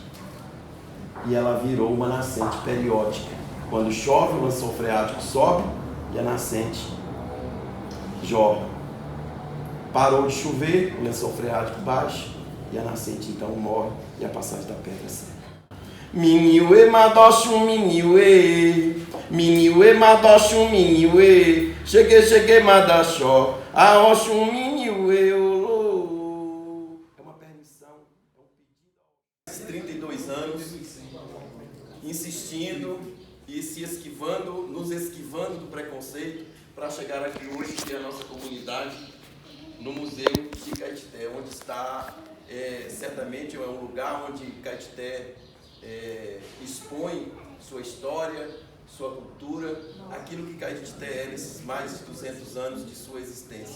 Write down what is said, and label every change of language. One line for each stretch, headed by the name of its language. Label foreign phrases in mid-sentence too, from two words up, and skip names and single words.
Portuguese: E ela virou uma nascente periódica. Quando chove, o lençol freático sobe e a nascente jorra. Parou de chover, o lençol freático baixa e a nascente então morre e a passagem da pedra seca.
Yoruba: Miniue madoshum miniue, miniue madoshum miniue, cheguei madachó, aoshum miniue olô.
Portuguese: É uma permissão, é um pedido. 32 anos, insistindo e se esquivando, nos esquivando do preconceito para chegar aqui hoje, que é a nossa comunidade, no Museu de Caetité, onde está, certamente é um lugar onde Caetité expõe sua história, sua cultura, aquilo que Caetité é nesses mais de 200 anos de sua existência.